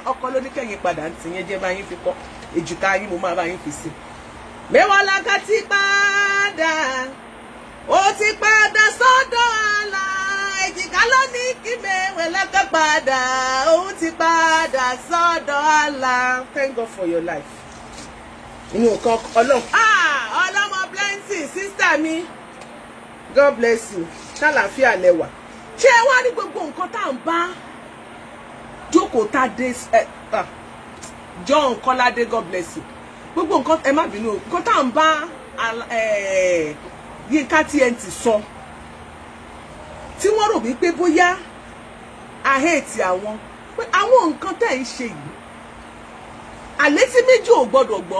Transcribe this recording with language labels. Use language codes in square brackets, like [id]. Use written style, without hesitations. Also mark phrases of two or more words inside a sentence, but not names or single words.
[yo] Ọkọ ló ní kẹ́yìn padà ń tiyẹn jẹ́ bá yín fi kọ́. Èjìká yín mo máa bá yín fi sí. Mewolaka ti padà. Ó ti padà sọ́dọ̀ àlà. Èjìká ló ní kí Mewolaka padà. Ó ti padà sọ́dọ̀ àlà. [en] Thank God for your life. [yo] Inú nǹkan Ọlọ́run. Ọlọ́mọ blessing sister mi. [en] God bless you. [yo] Ṣàlàáfíà lẹ́wà. Ṣé ẹ wá ní gbogbo nǹkan tá à ń bá jókòó tá dé John Kọ́ládé, [en] God bless you. [yo] Gbogbo nǹkan ẹ má bínú nǹkan tá à ń bá Yinka TNT sọ tí wọ́n rò wípé bóyá a hate àwọn pé àwọn nǹkan tẹ́ ń ṣe yìí àlétí méjì ò gbọ́dọ̀ gbọ́.